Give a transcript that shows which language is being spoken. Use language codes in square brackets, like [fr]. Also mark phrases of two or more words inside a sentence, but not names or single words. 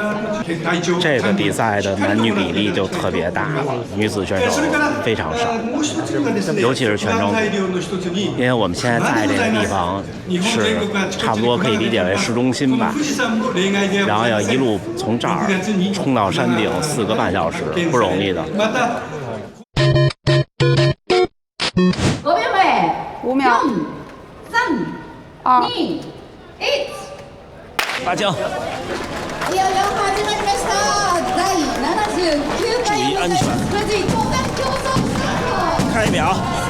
[zh] 这个比赛的男女比例就特别大了，女子选手非常少，尤其是全程组，因为我们现在在这个地方是差不多可以理解为市中心吧，然后要一路从这儿冲到山顶4个半小时，不容易的。 5秒 3、2、1。发枪！ [ja] いよいよ始まりました。第79回 [zh] 注意安全。 [ja] 富士登山競争スタート。 [zh] 看1秒。